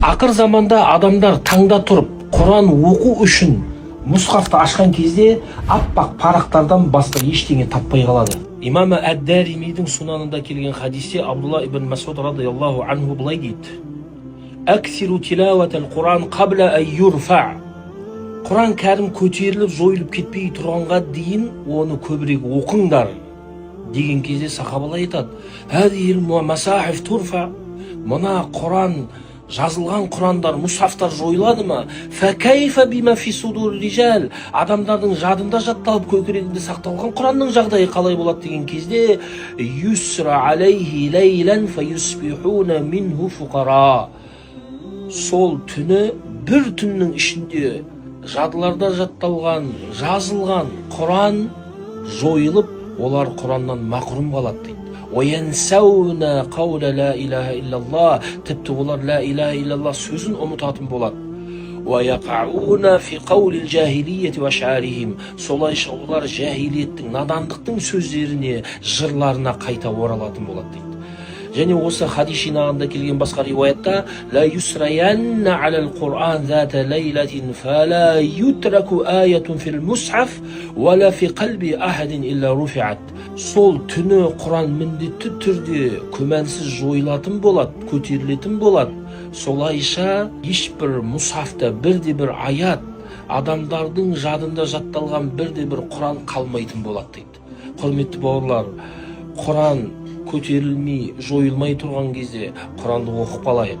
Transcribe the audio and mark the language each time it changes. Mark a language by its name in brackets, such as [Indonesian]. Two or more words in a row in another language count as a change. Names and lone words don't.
[Kazakh] Ақыр заманда адамдар таңда тұрып, Құран оқу үшін мұсхафты ашқан кезде аппақ парақтардан басқа ештеңе таппай қалады. Имам әд-Даримидің сунанында келген хадисте Абдулла ибн Масуд [Arabic] رضي الله عنه [Kazakh] былай дейді: [Arabic] "أكثروا تلاوة القرآن قبل أن يرفع". [Kazakh] Құран кәрім көтеріліп, жойылып кетпей тұрғанға дейін оны көбірек оқыңдар деген кезде сахабалар айтады: [Arabic] "هذه المصاحف ترفع". [Kazakh] Мына Құран, жазылған Құрандар, мұсхафтар жойылады ма? [Arabic] فكيف بما في صدور الرجال. [Kazakh] Адамдардың жадында жатталып, көкірегінде сақталған Құранның жағдайы қалай болады деген кезде [Arabic] يسرى عليه ليلا فيصبحون منه فقراء. [Kazakh] Сол түні, бір түннің ішінде жадыларда жатталған, жазылған Құран жойылып, олар Құраннан мақрұм қалады дейді. [Arabic] وَيَنْسَوْنَ قَوْلَ لَا إِلَهَ إِلَّا اللَّهِ. [Kazakh] Тіпті олар [Arabic] لا إله إلا الله [Kazakh] сөзін ұмытатын болады. [Arabic] وَيَقَعُونَ فِي قَوْلِ الْجَاهِلِيَّةِ وَشَعَرِهِمْ. [Kazakh] Солайша олар жахилиеттің, надандықтың сөздеріне, жырларына қайта оралатын болады дейді. Және осы хадис жинағында келген басқа риуаятта: [Arabic] "ليسرين على القرآن ذات ليلة فلا يترك آية في المصحف ولا في قلب أحد إلا رفعت". [Kazakh] Сол түні Құран міндетті түрде күмәнсіз жойылатын болады, көтерілетін болады. Солайша ешбір мұсхафта бірде-бір аят, адамдардың жадында жатталған бірде-бір Құран қалмайтын болады дейді. Құрметті бауырлар, Құран көтерілмей, жойылмай тұрған кезде Құранды оқып қалайық.